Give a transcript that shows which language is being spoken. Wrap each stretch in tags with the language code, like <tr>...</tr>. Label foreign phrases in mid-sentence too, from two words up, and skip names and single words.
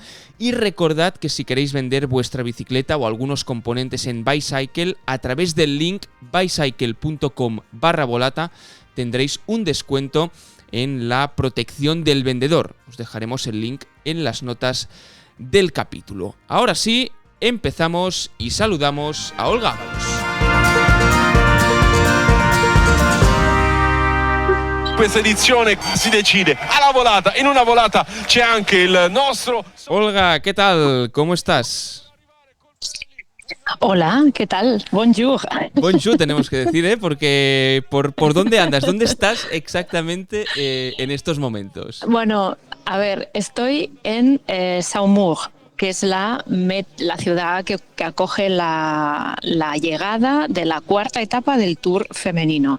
<es>Y recordad que si queréis vender vuestra bicicleta o algunos componentes en Bicycle, a través del link bicycle.com/volata tendréis un descuento en la protección del vendedor. Os dejaremos el link en las notas del capítulo. Ahora sí, empezamos y saludamos a Olga Ábalos.</es> <it>Questa edizione si decide alla volata. In una volata c'è anche il nostro...</it> <es>Olga, ¿qué tal? ¿Cómo estás? Hola, ¿qué tal? Bonjour. Bonjour tenemos que decir, porque ¿por dónde andas? ¿Dónde estás exactamente en estos momentos? Bueno, a ver, estoy en Saumur, que es la ciudad que acoge la llegada de la cuarta etapa del Tour femenino.</es>